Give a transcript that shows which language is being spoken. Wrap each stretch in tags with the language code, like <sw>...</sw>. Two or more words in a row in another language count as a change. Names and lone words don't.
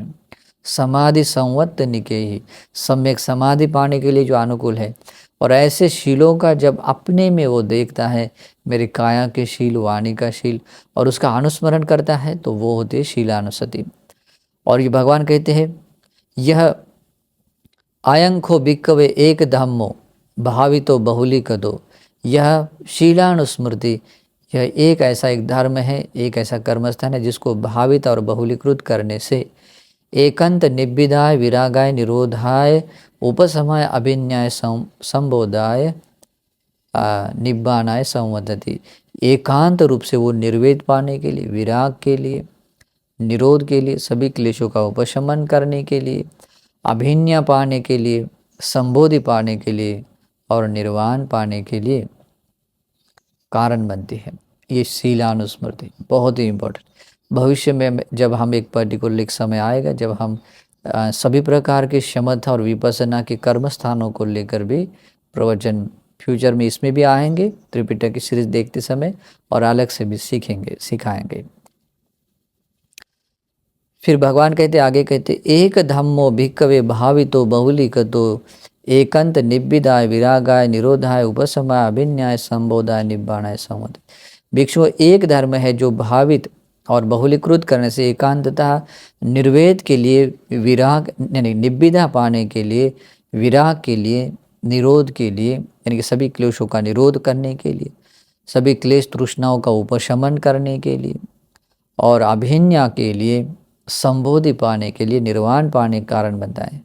<hi>समाधि संवत्त निके ही, सम्यक समाधि पाने के लिए जो अनुकूल है। और ऐसे शीलों का जब अपने में वो देखता है, मेरे काया के शील, वाणी का शील, और उसका अनुस्मरण करता है, तो वो होते शीलानुसति। और ये भगवान कहते हैं यह</hi> <pi>आयंखो भिक्खवे एक धम्मो भावितो बहुलीकतो,</pi> <hi>यह शीलानुस्मृति, यह एक ऐसा एक धर्म है, एक ऐसा कर्मस्थान है जिसको भावित और बहुलीकृत करने से</hi> <pi>एकांत निब्बिदाय विरागाय निरोधाय उपशमाय अभिज्ञाय संबोधाय निब्बानाय संवदति,</pi> <hi>एकांत रूप से वो निर्वेद पाने के लिए, विराग के लिए, निरोध के लिए, सभी क्लेशों का उपशमन करने के लिए, अभिज्ञा पाने के लिए, संबोधि पाने के लिए और निर्वाण पाने के लिए कारण बनती है। ये शीलानुस्मृति बहुत ही इम्पोर्टेंट। भविष्य में जब हम एक पर्टिकुलर एक समय आएगा जब हम सभी प्रकार की समता और विपස්සना के कर्म स्थानों को लेकर भी प्रवचन फ्यूचर में इसमें भी आएंगे त्रिपिटक की सीरीज देखते समय, और अलग से भी सीखेंगे सिखाएंगे। फिर भगवान कहते आगे कहते</hi> <pi>एक धम्मो भिक्कवे भावितो बहुलीकतो एकांत निब्बिदाय विरागाय निरोधाय उपशमाय अभिन्याय संबोधाय निब्बाणाय संवद।</pi> <hi>भिक्षु एक धर्म है जो भावित और बहुलीकृत करने से एकांतता निर्वेद के लिए विराग यानी निब्बिदा पाने के लिए, विराग के लिए, निरोध के लिए यानी कि सभी क्लेशों का निरोध करने के लिए, सभी क्लेश तृष्णाओं का उपशमन करने के लिए और अभिन्या के लिए, संबोधि पाने के लिए, निर्वाण पाने के कारण बनता है।</hi>